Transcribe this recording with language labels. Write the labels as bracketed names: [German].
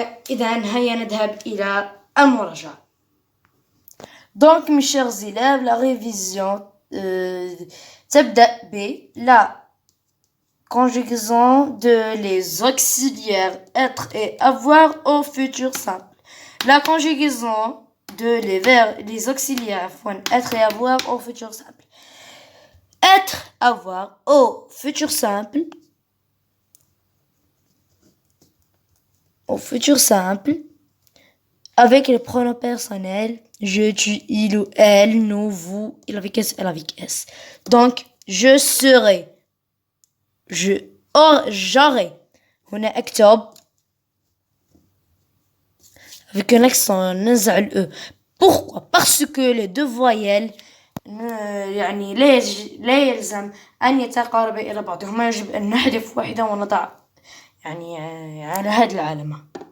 [Arabic] إذا هيا نذهب إلى المراجعة. [French] Donc mes chers élèves, la révision [Arabic] تبدأ ب [French] la conjugaison de les auxiliaires être et avoir au futur simple. La conjugaison les verbes, les auxiliaires, être et avoir au futur simple. Être, avoir au futur simple. Au futur simple. Avec les pronoms personnels, je, tu, il ou elle, nous, vous, il avec S, elle avec S. Donc, je serai. J'aurai. On a [Arabic] أكتب [French] avec un accent [Arabic] ننزع ال [French] E. Pourquoi? Parce que les deux voyelles [Arabic] يعني لا يلزم أن يتقاربا إلى بعضهما، يجب أن نحذف واحدة ونضع يعني على هذه العلامة.